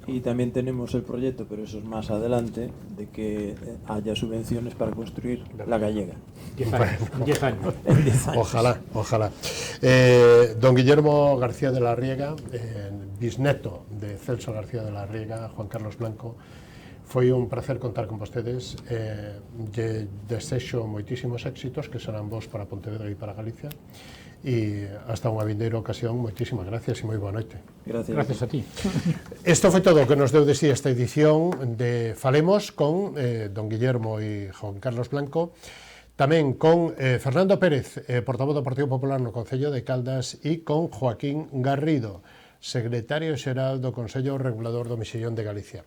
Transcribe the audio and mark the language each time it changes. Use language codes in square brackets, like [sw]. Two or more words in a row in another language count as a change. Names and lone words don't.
[es] Y también tenemos el proyecto, pero eso es más adelante, de que haya subvenciones para construir la gallega. 10 años. En 10 años. [gl] Ojalá. Don Guillermo García de la Riega, bisneto de Celso García de la Riega, Juan Carlos Blanco, foi un placer contar con vostedes. Lle desexo moitísimos éxitos que serán vos para Pontevedra e para Galicia, e hasta unha vindeira ocasión. Moitísimas gracias e moi boa noite. [es] Gracias a ti. [gl] Isto foi todo o que nos deu de sí esta edición de Falemos con don Guillermo e Juan Carlos Blanco, tamén con Fernando Pérez, portavoz do Partido Popular no Concello de Caldas, e con Joaquín Garrido, secretario xeral do Consello Regulador do Mexillón de Galicia.